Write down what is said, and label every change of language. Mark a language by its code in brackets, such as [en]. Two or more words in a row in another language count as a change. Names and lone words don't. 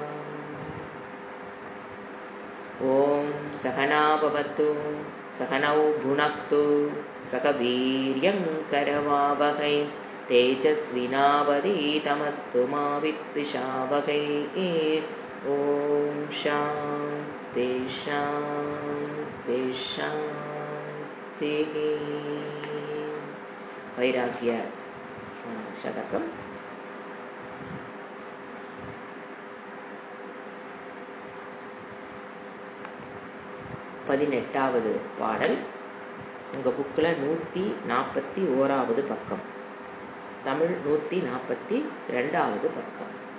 [sa] ॐ सहना भवतु सहनौ भुनक्तु सह वीर्यं करवावहै तेजस्विनावधीतमस्तु मा विद्विषावहै। ॐ शान्ति शान्ति शान्तिः। [ta] वैराग्य शतकम् 18வது பாடல். உங்கள் புக்கில் 141வது பக்கம், தமிழ் 142வது பக்கம்.